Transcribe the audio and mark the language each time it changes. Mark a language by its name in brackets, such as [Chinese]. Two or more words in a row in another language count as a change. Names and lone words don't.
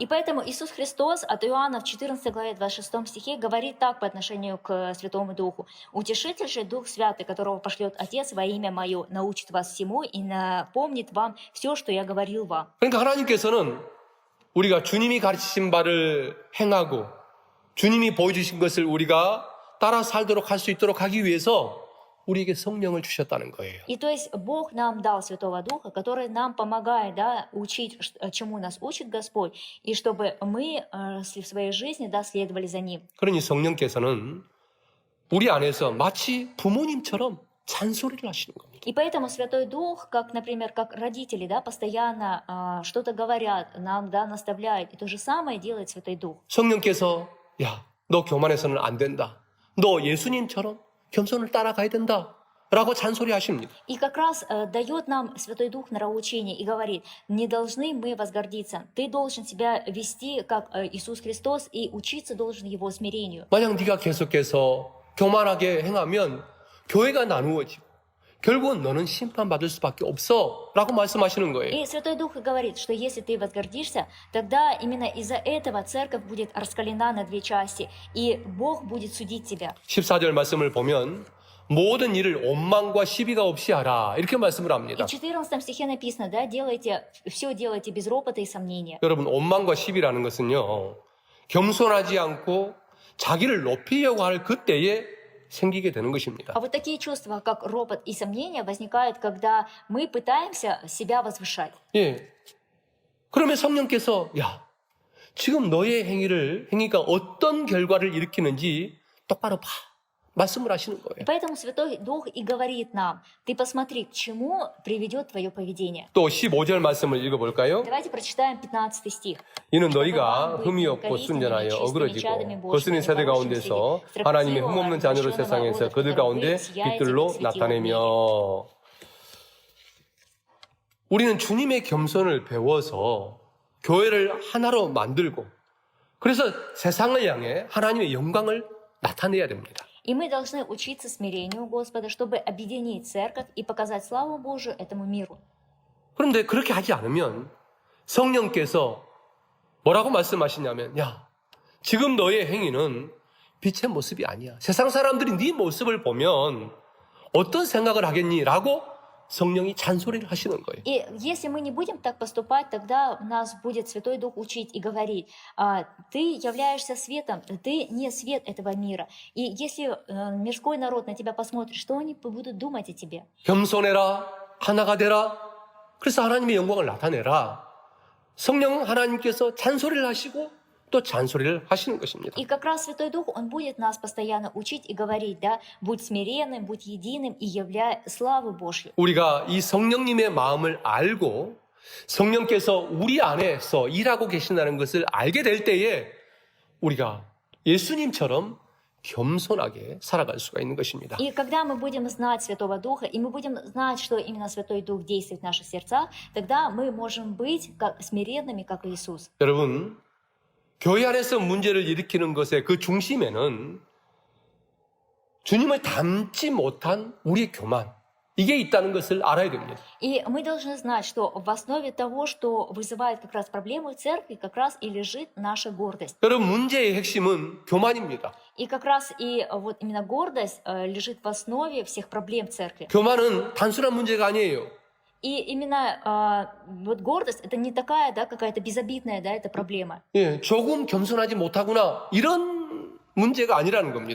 [Russian] И поэтому Иисус Христос от Иоанна в 14 главе 26 стихе говорит так по отношению к Святому Духу. «Утешитель же Дух Святый, которого пошлет Отец во имя Мое, научит вас всему и напомнит вам все, что я говорил вам». [Korean] 그러니까 하나님께서는 우리가 주님이 가르치신 바를 행하고 주님이 보여주신 것을 우리가 따라 살도록 할 수 있도록 하기 위해서 우리에게 성령을 주셨다는 거예요. [Russian] И то есть Бог нам дал Святого Духа, который нам помогает, да, учить, чему нас учит Господь, и чтобы мы в своей жизни, да, следовали за Ним. [Korean] 그러니 성령께서는 우리 안에서 마치 부모님처럼 잔소리를 하시는 겁니다. [Russian] И поэтому Святой Дух, как, например, как родители, да, постоянно что-то говорят, нам, да, наставляют. И то же самое делает Святой Дух. [Korean] 성령께서 야, 너 교만해서는 안 된다. 너 예수님처럼 겸손을 따라가야 된다. 라고 잔소리하십니다. [Russian] И как раз дает нам Святой Дух нравоучение и говорит, не должны мы возгордиться. Ты должен себя вести, как Иисус Христос, и учиться должен Его смирению. [Korean] 만약 네가 계속해서 교만하게 행하면 교회가 나누어지고 결국은 너는 심판받을 수밖에 없어 라고 말씀하시는 거예요. [Russian] И Святой Дух говорит, что если ты возгордишься, тогда именно из-за этого церковь будет раскалена на две части, и Бог будет судить тебя. [Korean] 14절 말씀을 보면 모든 일을 원망과 시비가 없이 하라 이렇게 말씀을 [Russian] И [Korean] 합니다. [Russian] в 14 стихе написано, да, все делайте без ропота и сомнения. [Korean] 여러분 원망과 시비라는 것은요 겸손하지 않고 자기를 높이려고 할 그때에 생기게 되는 것입니다. [Russian] А вот такие чувства, как ропот и сомнения, возникают, когда мы пытаемся себя возвышать. [Korean] 예. 그러면 성령께서 야 지금 너의 행위가 어떤 결과를 일으키는지 똑바로 봐 말씀을 하시는 거예요. [Russian] Поэтому Святой Дух и говорит нам, ты посмотри, к чему приведет твое поведение. [Korean] 또 15절 말씀을 읽어볼까요? [Russian] Давайте прочитаем 15 стих. [Korean] 이는 너희가 흠이 없고 순전하여 어그러지고 거스린 세대 가운데서 하나님의 흠없는 자녀를 세상에서 그들 가운데 빛들로 나타내며 우리는 주님의 겸손을 배워서 교회를 하나로 만들고 그래서 세상을 향해 하나님의 영광을 나타내야 됩니다. [Russian] И мы должны учиться смирению Господа, чтобы объединить церковь и показать славу Божию этому миру. [Korean] 그런데 그렇게 하지 않으면 성령께서 뭐라고 말씀하시냐면 야 지금 너의 행위는 빛의 모습이 아니야. 세상 사람들이 네 모습을 보면 어떤 생각을 하겠니? 라고 성령이 잔소리를 하시는 거예요. [Russian] И если мы не будем так поступать, тогда нас будет Святой Дух учить и говорить, ты являешься светом, ты не свет этого мира. И если мирской народ на тебя посмотрит, что они будут думать о тебе? [Korean] 겸손해라, 하나가 되라. 그래서 하나님의 영광을 나타내라. 성령은 하나님께서 잔소리를 하시고 또 잔소리를 하시는 것입니다. [Russian] И как раз Святой Дух, Он будет нас постоянно учить и говорить, да, будь смиренным, будь единым и являй славу Божью. [Korean] 우리가 이 성령님의 마음을 알고 성령께서 우리 안에서 일하고 계신다는 것을 알게 될 때에 우리가 예수님처럼 겸손하게 살아갈 수가 있는 것입니다. [Russian] И когда мы будем знать Святого Духа, и мы будем знать, что именно Святой Дух действует в наших сердцах, тогда мы можем быть как смиренными, как Иисус. [Korean] 여러분, 교회 안에서 문제를 일으키는 것의 그 중심에는 주님을 닮지 못한 우리의 교만, 이게 있다는 것을 알아야 됩니다. [Russian] И мы должны знать, что в основе того, что вызывает как раз проблемы в церкви, как раз и лежит наша гордость. [Korean] 여러분, 문제의 핵심은 교만입니다. [Russian] И как раз и вот именно гордость лежит в основе всех проблем в церкви. [Korean] 교만은 단순한 문제가 아니에요. [Russian] И именно вот гордость это не такая, да, какая-то безобидная, да, это проблема. [Korean] 예, 조금 겸손하지 못하구나 이런 문제가 아니라는 겁니다.